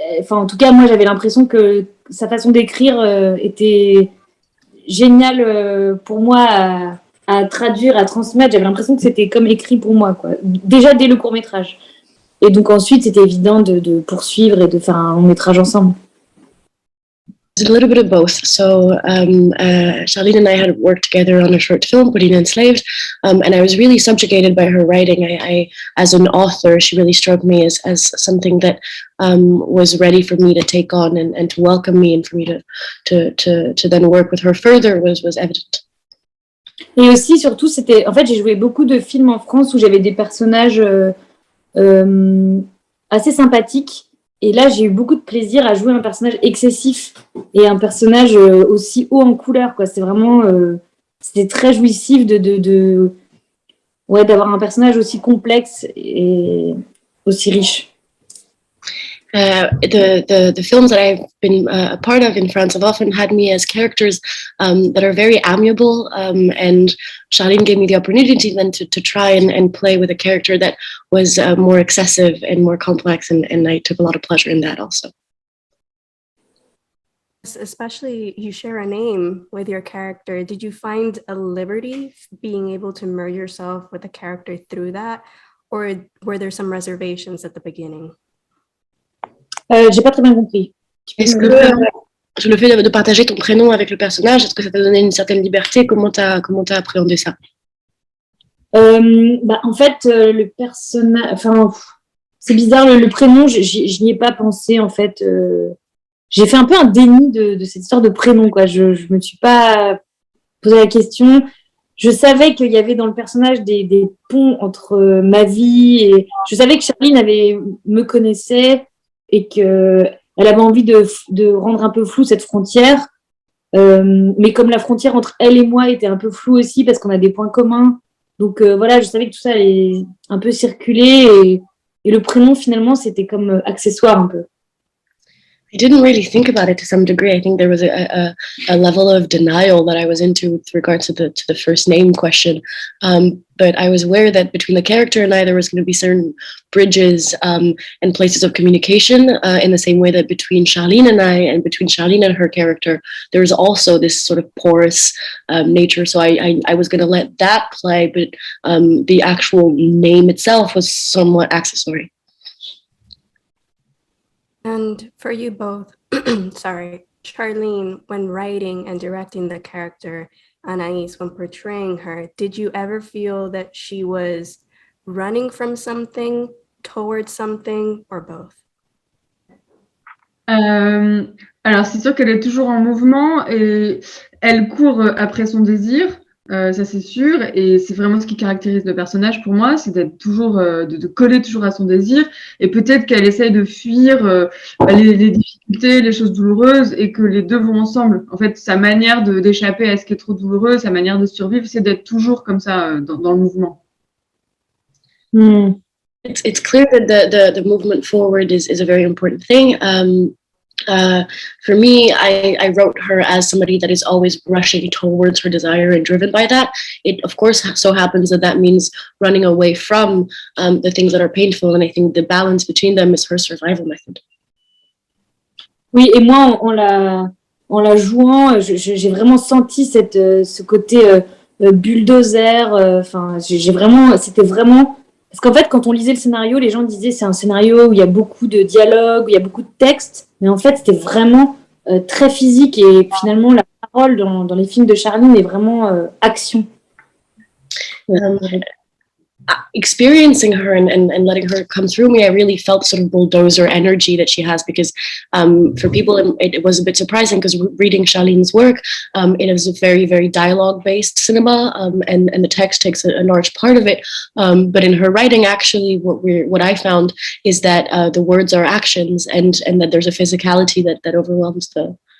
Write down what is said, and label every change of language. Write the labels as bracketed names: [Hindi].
[French] En tout cas, moi, j'avais l'impression que sa façon d'écrire était géniale pour moi à traduire, à transmettre. J'avais l'impression que c'était comme écrit pour moi, quoi. Déjà dès le court-métrage. Et donc ensuite, c'était évident de poursuivre et de faire un long métrage ensemble. [English] It's a little bit of both. So Charline and I had worked together on a short film, Pauline Enslaved, and I was really subjugated by her writing. I as an author, she really struck me as something that was ready for me to take on and to welcome me, and for me to then work with her further was evident. [French] Et aussi, surtout, en fait, j'ai joué beaucoup de films en France où j'avais des personnages assez sympathiques. Et là, j'ai eu beaucoup de plaisir à jouer un personnage excessif et un personnage aussi haut en couleur, quoi. C'est vraiment, c'était très jouissif d'avoir un personnage aussi complexe et aussi riche. [English] The films that I've been a part of in France have often had me as characters that are very amiable, and Charline gave me the opportunity then to try and play with a character that was more excessive and more complex, and I took a lot of pleasure in that also. Especially, you share a name with your character. Did you find a liberty being able to merge yourself with the character through that, or were there some reservations at the beginning? [French] J'ai pas très bien compris. Est-ce que le fait de partager ton prénom avec le personnage, est-ce que ça t'a donné une certaine liberté? Comment t'as appréhendé ça? En fait, le personnage... Enfin, c'est bizarre, le prénom, je n'y ai pas pensé, en fait. J'ai fait un peu un déni de cette histoire de prénom, quoi. Je me suis pas posé la question. Je savais qu'il y avait dans le personnage des ponts entre ma vie et... Je savais que Charline me connaissait et qu'elle avait envie de rendre un peu floue cette frontière. Mais comme la frontière entre elle et moi était un peu floue aussi parce qu'on a des points communs. Donc voilà, je savais que tout ça allait un peu circuler et le prénom finalement c'était comme accessoire un peu. [English] I didn't really think about it to some degree. I think there was a level of denial that I was into with regards to the first name question. But I was aware that between the character and I, there was going to be certain bridges and places of communication in the same way that between Charline and I and between Charline and her character, there was also this sort of porous nature. So I was going to let that play, but the actual name itself was somewhat accessory. And for you both, sorry, Charline, when writing and directing the character, Anaïs, when portraying her, did you ever feel that she was running from something, towards something, or both? [French] Alors, c'est sûr qu'elle est toujours en mouvement et elle court après son désir. Ça c'est sûr, et c'est vraiment ce qui caractérise le personnage pour moi, c'est d'être toujours, de coller toujours à son désir, et peut-être qu'elle essaye de fuir les difficultés, les choses douloureuses, et que les deux vont ensemble. En fait, sa manière d'échapper à ce qui est trop douloureux, sa manière de survivre, c'est d'être toujours comme ça dans le mouvement. [English] It's clear that the movement forward is a very important thing. For me, I wrote her as somebody that is always rushing towards her desire and driven by that. It, of course, so happens that that means running away from the things that are painful. And I think the balance between them is her survival method. [French] Oui, et moi, en la jouant, j'ai vraiment senti ce côté bulldozer. Enfin, j'ai vraiment, c'était vraiment. Parce qu'en fait, quand on lisait le scénario, les gens disaient c'est un scénario où il y a beaucoup de dialogue, où il y a beaucoup de texte. Mais en fait, c'était vraiment très physique. Et finalement, la parole dans les films de Charline est vraiment action. [English] Experiencing her and letting her come through me, I really felt sort of bulldozer energy that she has, because for people it was a bit surprising, because reading Charline's work, it is a very, very dialogue based cinema, and the text takes a large part of it, but in her writing, actually what I found is that the words are actions, and that there's a physicality that overwhelms the